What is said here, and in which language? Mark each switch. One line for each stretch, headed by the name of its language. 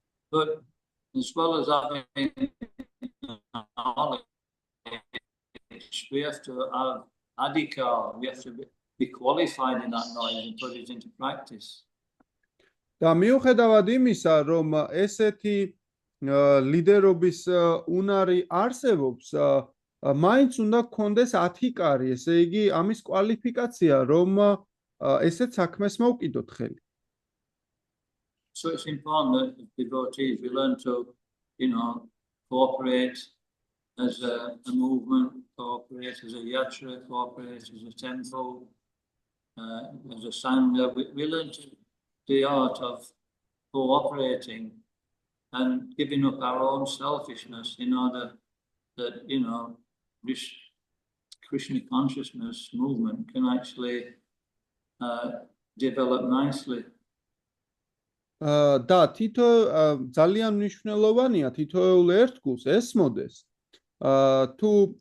English: But as well as having knowledge, we have to have adhikar, we have to be qualified in that knowledge and put it into practice.
Georgian: და მიუხედავად იმისა, რომ ესეთი ლიდერობის უნარი არსებობს, მაინც უნდა გქონდეს ათიკარი, ესე იგი ამის კვალიფიკაცია, რომ ესეთ საქმეს მოვკიდოთ ხელი.
English: So it's important that devotees we learn to, cooperate as a movement, cooperate as a yatra, cooperate as a temple, as a sangha. We learn the art of cooperating and giving up our own selfishness in order that, this Krishna consciousness movement can actually develop nicely.
Georgian: და თითო ძალიან მნიშვნელოვანია თითოეულ ერთგულს ესმოდეს თუ